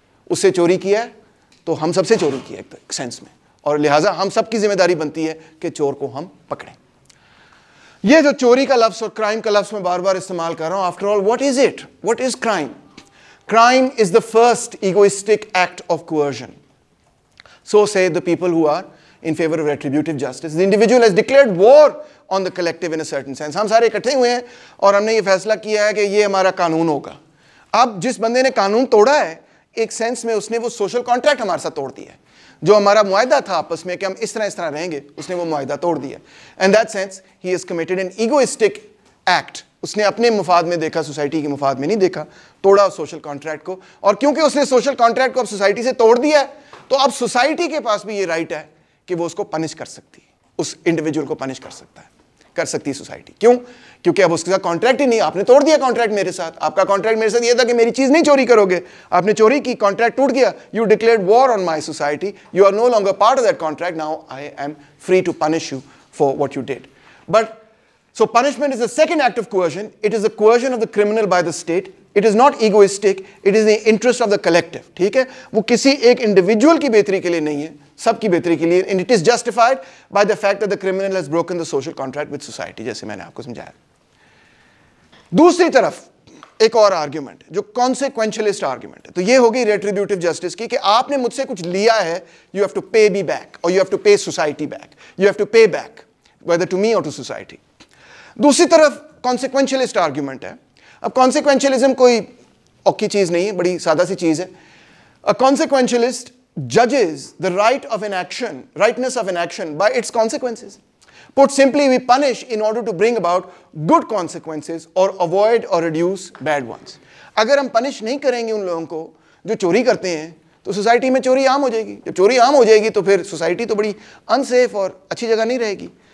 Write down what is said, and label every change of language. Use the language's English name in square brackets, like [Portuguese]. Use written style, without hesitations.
[Urdu] اس سے چوری کیا ہے تو ہم سب سے چوری کیا ہے ایک سینس میں, اور لہٰذا ہم سب کی ذمہ داری بنتی ہے کہ چور کو ہم پکڑیں. یہ جو چوری کا لفظ اور کرائم کا لفظ میں بار بار استعمال کر رہا ہوں, [English] After all what is it? What is crime? Crime is the first egoistic act of coercion. So say the people who are in favor of retributive justice. The individual has declared war on the collective in a certain sense. [Urdu] ہم سارے اکٹھے ہوئے ہیں اور ہم نے یہ فیصلہ کیا ہے کہ یہ ہمارا قانون ہوگا. اب جس بندے نے قانون توڑا ہے ایک سینس میں اس نے وہ سوشل کانٹریکٹ ہمارے ساتھ توڑ دیا ہے, جو ہمارا معاہدہ تھا آپس میں کہ ہم اس طرح رہیں گے, اس نے وہ معاہدہ توڑ دیا. [English] In that sense he has committed an egoistic act. [Urdu] اس نے اپنے مفاد میں دیکھا, سوسائٹی کے مفاد میں نہیں دیکھا, توڑا سوشل کانٹریکٹ کو, اور کیونکہ اس نے سوشل کانٹریکٹ کو اب سوسائٹی سے توڑ دیا ہے تو اب سوسائٹی کے پاس بھی یہ رائٹ ہے کہ وہ اس کو پنش کر سکتی ہے, اس انڈیویجول کو پنش کر سکتی ہے سوسائٹی. کیوں؟ کیونکہ اب اس کے ساتھ کانٹریکٹ ہی نہیں, آپ نے توڑ دیا کانٹریکٹ میرے ساتھ. آپ کا کانٹریکٹ میرے ساتھ یہ تھا کہ میری چیز نہیں چوری کرو گے, آپ نے چوری کی, کانٹریکٹ ٹوٹ گیا, [English] You declared war on my society, you are no longer part of that contract, now I am free to punish you for what you did. But so punishment is the second act of coercion. It is the coercion of the criminal by the state It is not egoistic, it is the interest of the collective. [Urdu] ٹھیک ہے, وہ کسی ایک individual کی بہتری کے لیے نہیں ہے, سب کی بہتری کے لیے. [English] And it is justified by the fact that the criminal has broken the social contract with society, [Urdu] جیسے میں نے آپ کو سمجھایا. دوسری طرف ایک اور آرگیومنٹ جو کانسیکوینشلسٹ آرگیومنٹ ہے, تو یہ ہوگی ریٹریبیوٹیو جسٹس کی, کہ آپ نے مجھ سے کچھ لیا ہے, [English] you have to pay me back or you have to pay society back, you have to pay back whether to me or to society. [Urdu] دوسری طرف کانسیکوینشلسٹ آرگیومنٹ ہے. اب کانسیکوینشلزم کوئی اوکھی چیز نہیں ہے, بڑی سادہ سی چیز ہے. [English] A consequentialist judges the right of an action, rightness of an action by its consequences. Put simply, we punish in order to bring about good consequences or avoid or reduce bad ones. [Urdu] اگر ہم punish نہیں کریں گے ان لوگوں کو جو چوری کرتے ہیں, تو سوسائٹی میں چوری عام ہو جائے گی. جب چوری عام ہو جائے گی تو پھر سوسائٹی تو بڑی انسیف اور اچھی جگہ نہیں رہے گی.